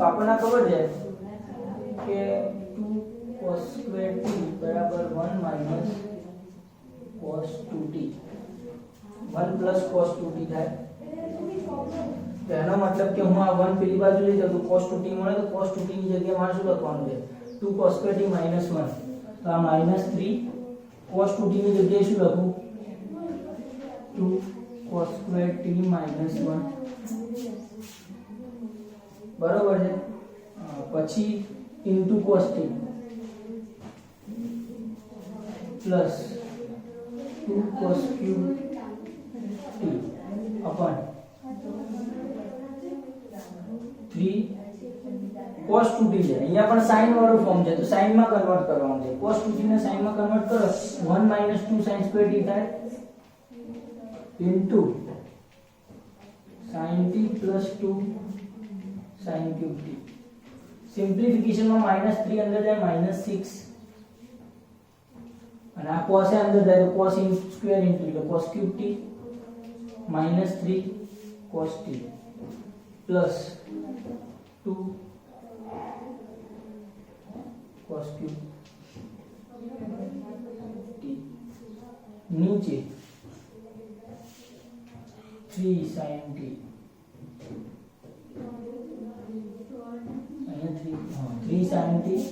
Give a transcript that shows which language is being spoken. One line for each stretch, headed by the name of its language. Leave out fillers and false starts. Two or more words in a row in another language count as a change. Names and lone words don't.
Gujarati: આપણને ખબર છે કે
English: 2 cos square t
Gujarati: બરાબર
English: 1 minus cos 2t 1 plus cos 2t
Gujarati: થાય તો એનો મતલબ કે હું આ 1 પેલી બાજુ લઈ જાઉં તો
English: cos 2t
Gujarati: મળે તો
English: cos 2t
Gujarati: ની જગ્યાએ મારે શું લખવાનું છે
English: 2 cos square t minus 1
Gujarati: તો આ
English: -3 cos 2t
Gujarati: ની જગ્યાએ શું લખું
English: 2 cos square t minus 1
Gujarati: બરોબર છે પછી
English: into cos t plus 2 cos cube t upon 3 cos 2t
Gujarati: છે અહીંયા પણ sin વાળું ફોર્મ છે તો sin માં કન્વર્ટ કરવાનું છે
English: cos 2t
Gujarati: ને sin માં કન્વર્ટ કરો
English: 1 - 2 sin square t
Gujarati: થાય
English: into sin t plus 2 sin cube t
Gujarati: સિમ્પ્લિફિકેશન માં -3 અંદર જાય -6 અને આ cos એ અંદર જાય તો
English: cos square into
Gujarati: એટલે
English: cos cube t -3 cos t plus 2 cos cube t नीचे 3 sin t અહીંયા 3 sin t